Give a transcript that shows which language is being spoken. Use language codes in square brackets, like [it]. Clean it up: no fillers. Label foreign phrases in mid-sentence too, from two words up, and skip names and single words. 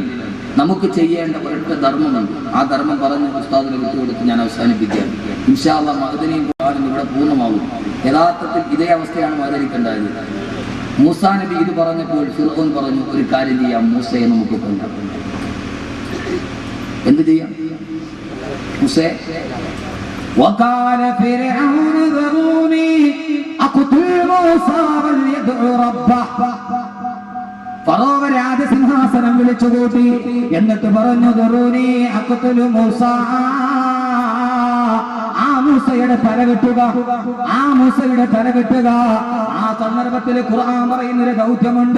[ml] നമുക്ക് ചെയ്യേണ്ട ഒരൊറ്റ ധർമ്മമുണ്ട്. ആ ധർമ്മം പറഞ്ഞ് ഉസ്താദിനെ വിട്ടുകൊടുത്ത് ഞാൻ അവസാനിപ്പിക്കാം. [ar] إن شاء الله [ml] മഅ്ദനിയും ഖുർആനും ഇവിടെ പൂർണ്ണമാകും. യഥാർത്ഥത്തിൽ ഇതേ അവസ്ഥയാണ് മഅ്ദനിക്കുണ്ടായത്. മൂസാ നബി ഇത് പറഞ്ഞപ്പോൾ ഫിർഔൻ പറഞ്ഞു, ഒരു കാര്യം ചെയ്യാം, മൂസയെ നമുക്ക് കൊല്ലാം. എന്ത് ചെയ്യാം? മൂസയെ [ar] وقال فرعون ذروني أقتل موسى وليدع ربه. [ml] ഫറോവ രാജസിംഹാസനം വിളിച്ചുകൂട്ടി. എന്നിട്ട് പറഞ്ഞു, [ar] ذروني أقتل موسى, [ml] ആ മൂസയുടെ തല വെട്ടുക, ആ മൂസയുടെ തല വെട്ടുക. ആ സന്ദർഭത്തിൽ ഖുർആൻ പറയുന്നൊരു ദൗത്യമുണ്ട്.